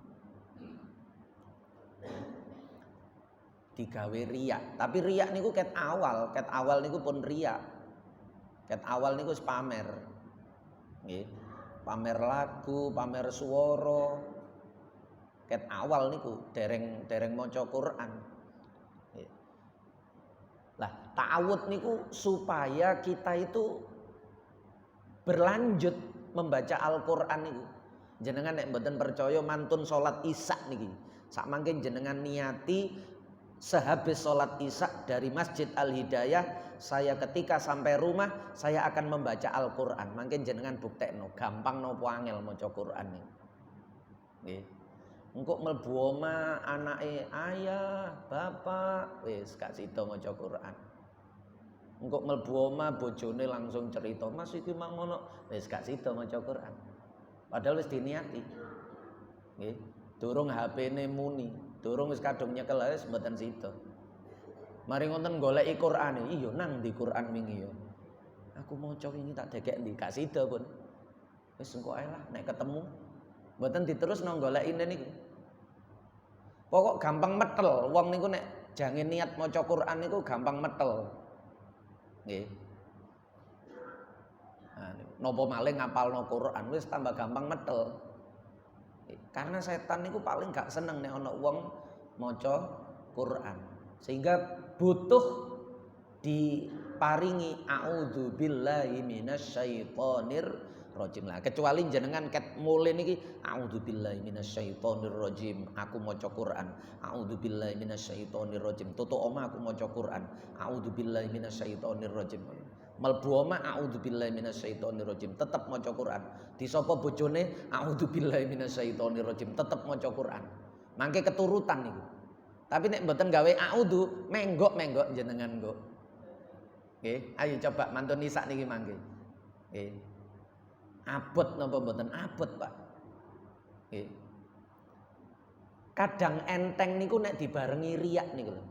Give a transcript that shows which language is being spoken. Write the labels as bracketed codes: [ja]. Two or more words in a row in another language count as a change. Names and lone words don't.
[jv] Digawe riak, tapi riak niku ket awal niku pun riak. Ket awal niku wis pamer. Nggih. Pamer lagu, pamer swara. Ket awal niku dereng maca Quran. Nggih. Lah, ta'awud niku [id] supaya kita itu berlanjut membaca Al-Qur'an niku. [jv] Jenengan nek mboten percaya mantun salat Isya niki. Sak mangke jenengan niati [id] sehabis salat Isya dari Masjid Al-Hidayah, saya ketika sampai rumah saya akan membaca Al-Qur'an. [jv] Mangke jenengan buktekno gampang napa angel maca Qur'an niku. Nggih. Engko mlebu omah anake ayah, bapak, wis gak sida maca Quran. Engko mlebu omah bojone langsung cerita, "Mas iki mang ngono." Wis gak sida maca Quran. Padahal wis diniati. Nggih, durung HP-ne muni, durung wis kadung nyekel wis mboten sida. Mari ngoten goleki Qur'ane, iya nang di Qur'an wingi ya. Aku maca wingi tak dekek ndi, gak sida pun. Wis engko ae lah nek ketemu. Mboten diterusno golekine niku. Pokok gampang metel, wong niku nek jange niat maca Quran niku gampang metel. Nggih. Nah, napa malih ngapalno Quran wis tambah gampang metel. Karena setan niku paling gak seneng nek ana wong maca Quran. Sehingga butuh diparingi [ar] أعوذ بالله من الشيطان الرجيم [jv] lah. Kecuali jenengan ket mulih niki [ar] أعوذ بالله من الشيطان الرجيم, [jv] aku maca Quran. [ar] أعوذ بالله من الشيطان الرجيم. [jv] Tutuk omah aku maca Quran. [ar] أعوذ بالله من الشيطان الرجيم. [jv] Mlebu omah [ar] أعوذ بالله من الشيطان الرجيم, [jv] tetep maca Quran. Disapa bojone [ar] أعوذ بالله من الشيطان الرجيم, [jv] tetep maca Quran. Mangke keturutan niku. Tapi nek mboten gawe a'udzu, menggok-menggok jenengan kok. Nggih, ayo coba mantun nisak niki mangke. Nggih. Abot napa mboten abot, Pak? Nggih. Kadang enteng niku nek dibarengi riak niku lho.